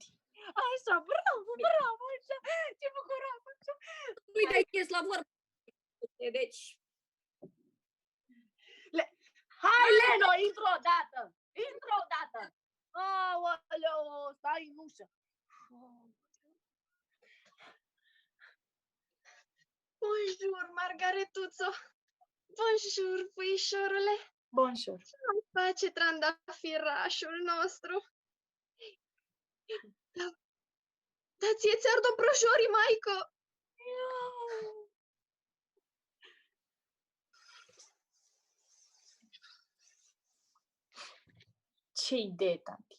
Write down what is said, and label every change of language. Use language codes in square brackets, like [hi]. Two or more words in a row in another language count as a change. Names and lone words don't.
[ro] Așa, bravo, așa. Ce bucuroasă, așa. Nu-i dai ies la vorbă. Deci... Hai, Leno, intră odată! Intră odată! Aoleu, stai în ușă. [fr] Bonjour, Margaretuțo! Bonjour, puișorule! Bonjour. [ro] Ce face trandafirașul nostru? Dar ție ți-ard broșorii, maică! Ce idee, tanti.